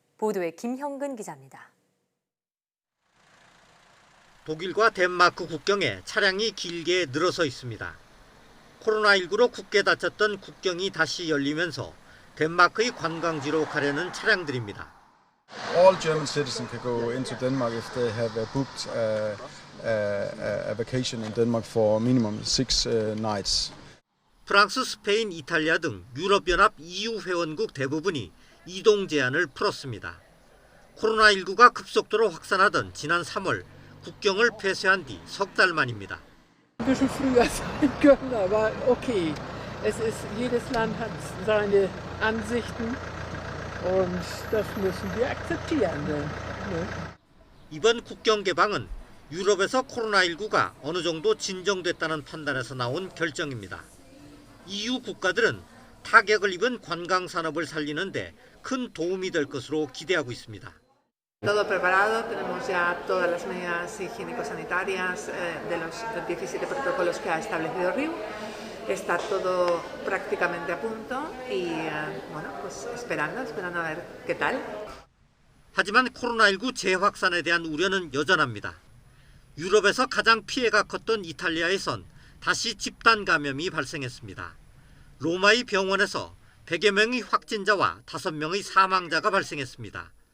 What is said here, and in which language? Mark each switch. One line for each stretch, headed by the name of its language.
Korean: 보도에 김형근 기자입니다. 독일과 덴마크 국경에 차량이 길게 늘어서 있습니다. 코로나19로 굳게 닫혔던 국경이 다시 열리면서 덴마크의 관광지로 가려는 차량들입니다.
English: All German citizens can go into Denmark if they have booked a vacation in Denmark for minimum 6 nights.
Korean: 프랑스, 스페인, 이탈리아 등 유럽연합 EU 회원국 대부분이 이동 제한을 풀었습니다. 코로나19가 급속도로 확산하던 지난 3월 국경을 폐쇄한 뒤 석 달 만입니다.
German: Ein bisschen früher sein können, aber okay. Jedes Land hat seine Ansichten und das müssen wir akzeptieren.
Korean: 이번 국경 개방은 유럽에서 코로나19가 어느 정도 진정됐다는 판단에서 나온 결정입니다. EU 국가들은 타격을 입은 관광 산업을 살리는데 큰 도움이 될 것으로 기대하고 있습니다.
Spanish: Todo preparado, tenemos ya todas las medidas higiénico-sanitarias de los 17 protocolos que ha establecido RIU. Está todo prácticamente a punto y bueno, pues esperando a ver qué tal.
Korean: 하지만 코로나19 재확산에 대한 우려는 여전합니다. 유럽에서 가장 피해가 컸던 이탈리아에선 다시 집단 감염이 발생했습니다. 로마의 병원에서 100여 명의 확진자와 5명의 사망자가 발생했습니다.